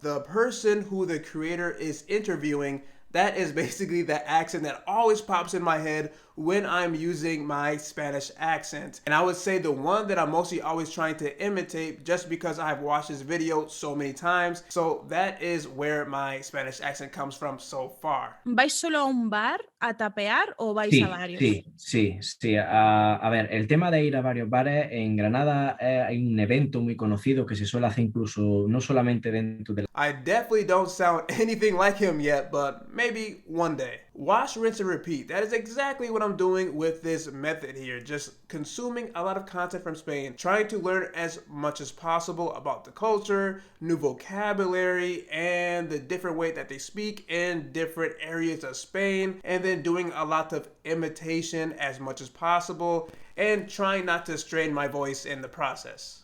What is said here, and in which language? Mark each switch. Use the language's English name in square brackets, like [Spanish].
[English] The person who the creator is interviewing, that is basically the accent that always pops in my head when I'm using my Spanish accent. And I would say the one that I'm mostly always trying to imitate, just because I've watched this video so many times. So that is where my Spanish accent comes from so far. [Spanish] ¿Vais solo a un bar a tapear o vais a varios? Sí. A ver, el tema de ir a varios bares, en Granada hay un evento muy conocido que se suele hacer incluso no solamente dentro de [English] I definitely don't sound anything like him yet, but maybe one day. Wash, rinse, and repeat. That is exactly what I'm doing with this method here. Just consuming a lot of content from Spain, trying to learn as much as possible about the culture, new vocabulary, and the different way that they speak in different areas of Spain, and then doing a lot of imitation as much as possible, and trying not to strain my voice in the process.